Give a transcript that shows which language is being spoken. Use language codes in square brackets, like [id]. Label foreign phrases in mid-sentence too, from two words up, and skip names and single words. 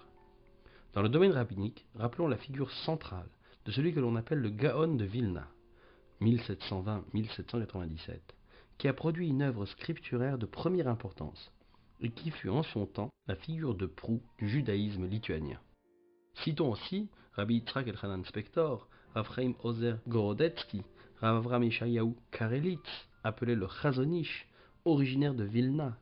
[fr] Dans le domaine rabbinique, rappelons la figure centrale de celui que l'on appelle le Gaon de Vilna, 1720-1797, qui a produit une œuvre scripturaire de première importance, et qui fut en son temps la figure de proue du judaïsme lituanien. Citons aussi Rabbi Yitzhak Elchanan Spektor, Rav Chaim Ozer Gorodetsky, Rav Avram Yeshayahu Karelitz, appelé le Chazonish, originaire de Vilna.